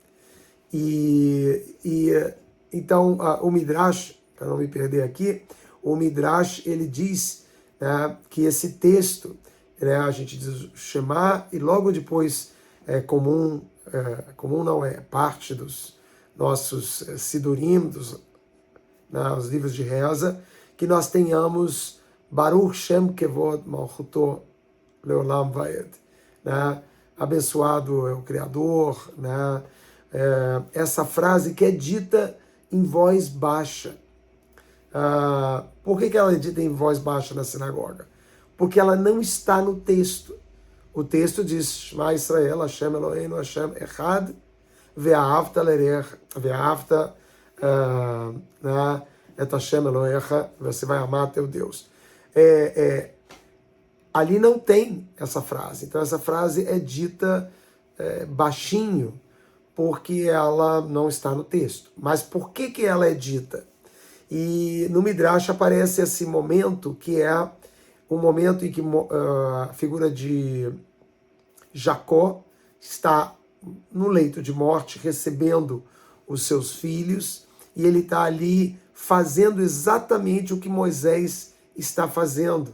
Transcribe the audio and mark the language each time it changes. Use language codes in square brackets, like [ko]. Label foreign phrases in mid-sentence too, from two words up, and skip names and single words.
[pt] Então, o Midrash, para não me perder aqui, o Midrash, ele diz, né, que esse texto, né, a gente diz Shema, e logo depois comum não é parte dos nossos Sidurim, né, os livros de reza, que nós tenhamos [he] ברוך שם כבוד מלכותו לעולם ועד, [pt] né? Abençoado é o Criador, né? Essa frase que é dita em voz baixa. Por que ela é dita em voz baixa na sinagoga? Porque ela não está no texto. O texto diz, [he] שמע ישראל השם אלוהינו השם אחד ואהבת לרעך ואהבת את השם אלוהיך, [pt] você vai amar teu Deus. Ali não tem essa frase. Então essa frase é dita baixinho, porque ela não está no texto. Mas por que ela é dita? E no Midrash aparece esse momento, que é o momento em que a figura de Jacó está no leito de morte, recebendo os seus filhos, e ele está ali fazendo exatamente o que Moisés está fazendo.